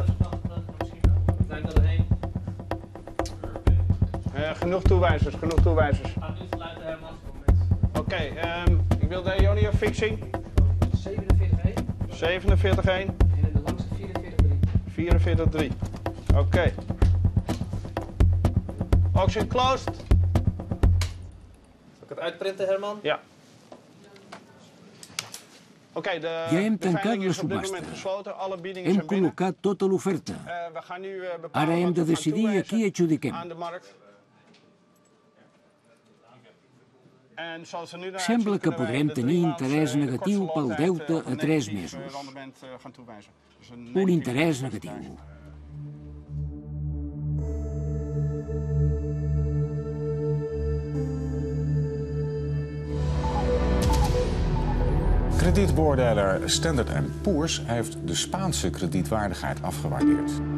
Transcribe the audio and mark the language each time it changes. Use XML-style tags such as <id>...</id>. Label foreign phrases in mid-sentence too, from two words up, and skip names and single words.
<nl>We zijn er doorheen. Genoeg toewijzers, genoeg toewijzers. Oké, ik wil de EONIA fixing. 47,1. 47,1. En de langste 44,3. 44,3. Oké.</nl> <en>Auction closed.</en> <nl>Zal ik het uitprinten, Herman? Ja.</nl> <ca>Ja hem tancat la subhasta. Hem col·locat tota l'oferta. Ara hem de decidir a qui adjudiquem. Sembla que podrem tenir interès negatiu pel deute a 3 mesos. Un interès negatiu.</ca> <nl>Kredietbeoordelaar Standard & Poor's heeft de Spaanse kredietwaardigheid afgewaardeerd.</nl>